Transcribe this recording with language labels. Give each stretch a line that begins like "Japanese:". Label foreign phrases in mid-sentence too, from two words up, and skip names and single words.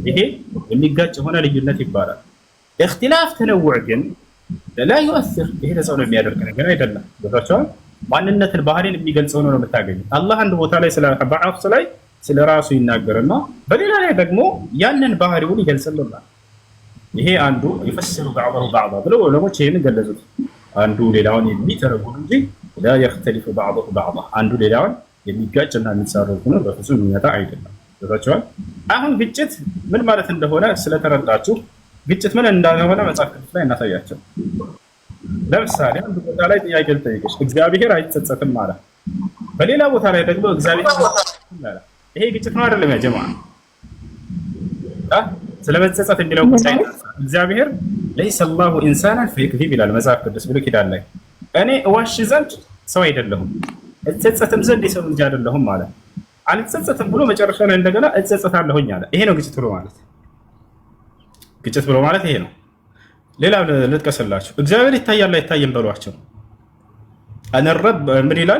Amharic: ይሄ የሚጋጭ ሆነ ልዩነት ይባላል።
Arabic: اختلاف تنوع
Amharic: ግን
Arabic: لا يؤثر
Amharic: ይሄ ተጽዕኖ የሚያደርግ ነገር አይደለም። ገብታችኋል? ማንነትን ባህሪን የሚገልጸው ነው የምታገኙት። አላህ አንድ ቦታ ላይ ስለ በዐፍስ ላይ ስለ ራሱ ይናገርና በሌላ ላይ ደግሞ ያንን ባህሪውን ይገልጽልናል። ይሄ አንዱ
Arabic: يفسر بعضه بعضا
Amharic: ብለው ዑለሞች ይሄንን ገለጹት። አንዱ ሌላውን የሚተረጉም እንጂ
Arabic: لا يختلف بعضه بعضا
Amharic: አንዱ ሌላውን የሚጋጭና የሚጻረር ሆኖ በፍጹም የሚመጣ አይደለም። ገብታችኋል? አሁን ግጭት ምን ማለት እንደሆነ ስለተረዳችሁ ግጭት ምን እንደሆነ መጽሐፍ ቅዱስ ላይ እናሳያቸው። ለምሳሌ አንድ ቦታ ላይ ጥያቄ ልጠይቅሽ፣ እግዚአብሔር አይጸጸትም ማለት፣ በሌላ ቦታ ላይ ደግሞ እግዚአብሔር ማለት፣ ይሄ ግጭት ነው አይደለም?
Arabic: يا جماعة
Amharic: ስለመጸጸት የሚለው ጉዳይ እግዚአብሔር
Arabic: ليس الله انسانا فيكذب
Amharic: ይላል መጽሐፍ ቅዱስ ብሎ ኪዳን ላይ እኔ እዋሽ ዘንድ ሰው አይደለሁም እጸጸትም ዘንድ የሰው ልጅ አይደለሁም ማለት አልጸጸትም ብሎ መጨረሻ ላይ እንደገና እጸጸታለሁኝ አለ። ይሄ ነው ግጭት ብሎ ማለት። ግጭት ብሎ ማለት ይሄ ነው። ሌላ ልጥቀስላችሁ። እግዚአብሔር ይታያል አይታይም በሏቸው።
Arabic: أنا رب
Amharic: ምን ይላል?